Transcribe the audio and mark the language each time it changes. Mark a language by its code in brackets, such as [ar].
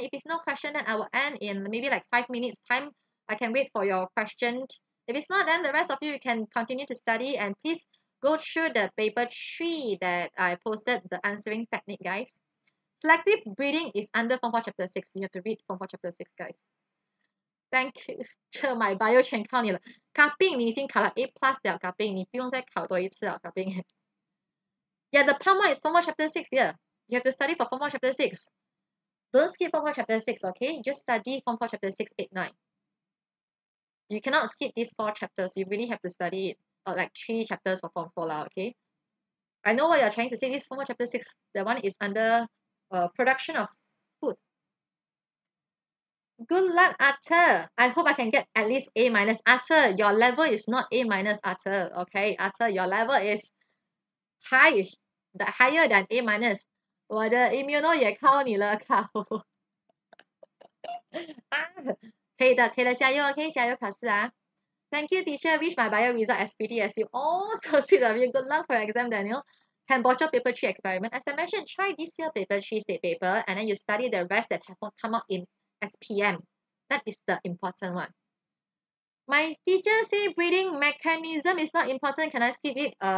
[en] If it's no question, then I will end in maybe like 5 minutes time. I can wait for your question. If it's not, then the rest of you can continue to study. And please go through the paper 3 that I posted, the answering technique, guys. Selective breeding is under Form 4 Chapter 6. You have to read Form 4 Chapter 6, guys. Thank you. [zh] 这 [en] my bio [zh] 全靠你了。卡宾你已经考了 A plus 了，卡宾你不用再考多一次了，卡宾。 [en] Yeah, the palm one is Form 4 Chapter 6 here. You have to study for Form 4 Chapter 6. Don't skip Form 4 Chapter 6, okay? Just study Form 4 Chapter 6, 8, 9. You cannot skip these 4 chapters. You really have to study it. Or like 3 chapters of Form 4 lah, okay? I know what you're trying to say. This Form 4 Chapter 6, the one is under production of food. Good luck, Attire. I hope I can get at least A minus. Attire, your level is not A minus, Attire. Okay, Attire, your level is high, higher than A minus. [zh] 我的 immuno 也靠你了，靠。可以的，可以的，加油 ，OK， 加油考试啊。 [en] Thank you, teacher. Wish my bio result as pretty as you. Oh, so sweet of you. Good luck for your exam, Daniel. Can bottle paper 3 experiment. As I mentioned, try this year paper 3 state paper, and then you study the rest that have not come out in SPM. That is the important one. My teacher say breeding mechanism is not important. Can I skip it?